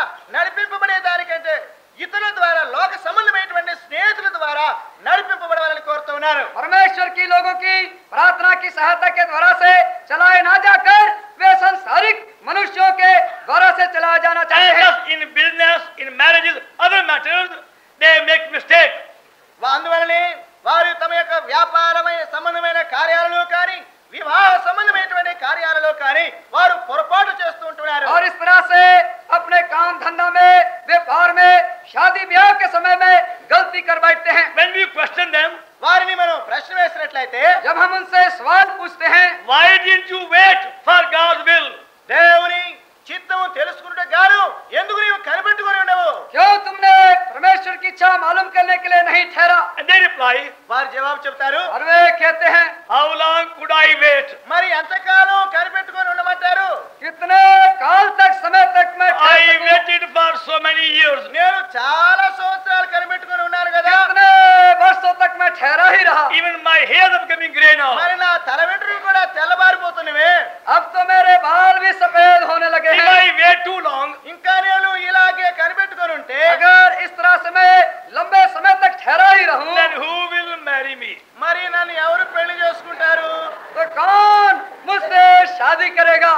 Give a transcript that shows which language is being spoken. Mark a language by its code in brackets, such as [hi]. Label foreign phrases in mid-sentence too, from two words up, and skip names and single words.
[te] నడిపింపబడే దానికంటే ఇతరుల ద్వారా లోక సంబంధమైనటువంటి స్నేహితుల ద్వారా నడిపింపబడాలని కోరుతూ ఉన్నారు. [hi] परमेश्वर की लोगों की प्रार्थना की सहायता के द्वारा से चलाए ना जाकर वे सांसारिक मनुष्यों के द्वारा से चलाया जाना चाहते हैं. [en] In business, in marriages, other matters, they make mistake. [te] అందువలనే వారు తమ యొక్క వ్యాపారమైన సంబంధమైన కార్యాలలో కానీ వివాహ సంబంధమైనటువంటి కార్యాలలో కానీ వారు పొరపాటు చేస్తూ ఉంటున్నారు. [hi] और इस तरह से अपने काम धंधा में, व्यापार में, शादी ब्याह के समय में गलती कर बैठते हैं. [en] When we question them, [te] వారిని మనం ప్రశ్న వేసినట్లయితే [hi] जब हम उनसे सवाल पूछते हैं, [en] why didn't you wait for God's will? [te] దేవుని చిత్తము తెలుసుకుంటే గాను ఎందుకు నీవు కనిపెట్టుకొని ఉండవు? [hi] क्यों तुमने परमेश्वर की इच्छा मालूम करने के लिए नहीं ठहरा? [en] And they reply, [te] వారు జవాబు చెప్తారు, [hi] और वे कहते हैं, [en] how long could I wait? [te] మరి ఎంతకాలం కనిపెట్టుకొని ఉండమంటారు? [hi] कितने काल तक, समय तक मैं ठहर [en] I [hi] सकूं? [en] waited for so many years. [te] నేను చాలా సంవత్సరాలు కనిపెట్టుకొని ఉన్నాను కదా, [hi] कितने वर्षों तक मैं ठहरा ही रहा. [en] Even my hairs are becoming gray now. [te] మరి నా తల వెంట్రుకలు కూడా తెల్లబారిపోతున్నవే. [hi] अब तो मेरे बाल भी सफेद होने लगे [en] If [hi] हैं. [en] I wait too long, [te] ఇంకా నేను ఇలాగే కనిపెట్టుకొని ఉంటే [hi] अगर इस तरह से मैं लंबे समय तक ठहरा ही रहूं, [en] then who will marry me? [te] మరి నన్ను ఎవరు పెళ్లి చేసుకుంటారు? [hi] तो कौन मुझसे शादी करेगा?